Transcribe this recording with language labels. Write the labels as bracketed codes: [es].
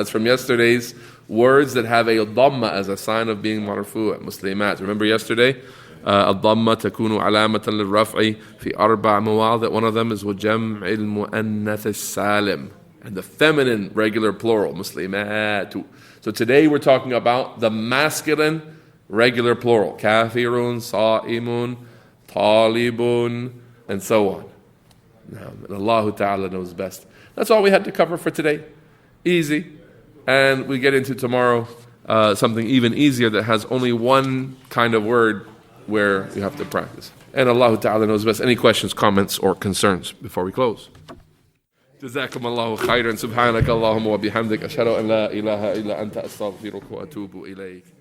[en] That's from yesterday's words that have a dhamma as a sign of being marfu'. Muslimat. Remember yesterday? [ar] الضمة تكون علامة للرفع في 4 مواضع. [en] One of them is [ar] وجمع المؤنث السالم, [en] and the feminine regular plural muslimat. So today we're talking about the masculine regular plural, kafirun, sa'imun, talibun, and so on. And Allah Ta'ala knows best. That's all we had to cover for today. Easy. And we get into tomorrow something even easier that has only one kind of word where you have to practice. And Allah Ta'ala knows best. Any questions, comments, or concerns before we close? [ar] جزاكم الله خيرا. سبحانك اللهم وبحمدك أشهد أن لا إله إلا أنت أستغفرك وأتوب إليك.